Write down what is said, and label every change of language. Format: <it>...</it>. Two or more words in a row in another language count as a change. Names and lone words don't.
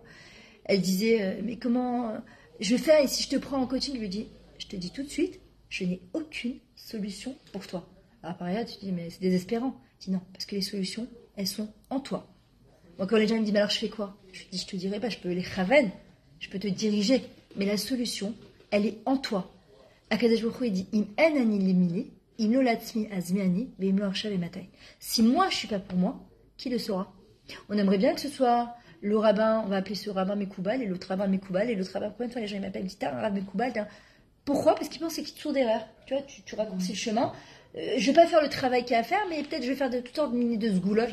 <fr>Elle disait, mais comment je vais faire, et si je te prends en coaching, je lui dis, je te dis tout de suite, je n'ai aucune solution pour toi. Alors par ailleurs, tu dis, mais c'est désespérant. Je dis non, parce que les solutions, elles sont en toi. Moi, quand les gens me disent, mais alors je fais quoi? Je dis, je te dirai pas, je peux les raven, je peux te diriger, mais la solution, elle est en toi.</fr> <he>הקדוש ברוך הוא, il dit, אם אין אני לי מי לי, אם לא לעצמי מה אני, ואם לא עכשיו אימתי.</he> <fr>Si moi, je suis pas pour moi, qui le saura? On aimerait bien que ce soit le rabbin, on va appeler ce rabbin Mekoubal, et l'autre rabbin Mekoubal, et l'autre rabbin, combien de fois les gens m'appellent, disent, un rabbin Mekoubal, pourquoi? Parce qu'ils pensent que c'est qu'ils sont d'erreur. Tu vois, tu raccourcis le chemin. Je vais pas faire le travail qu'il y a à faire, mais peut-être je vais faire de toutes sortes de sgoulottes.</fr>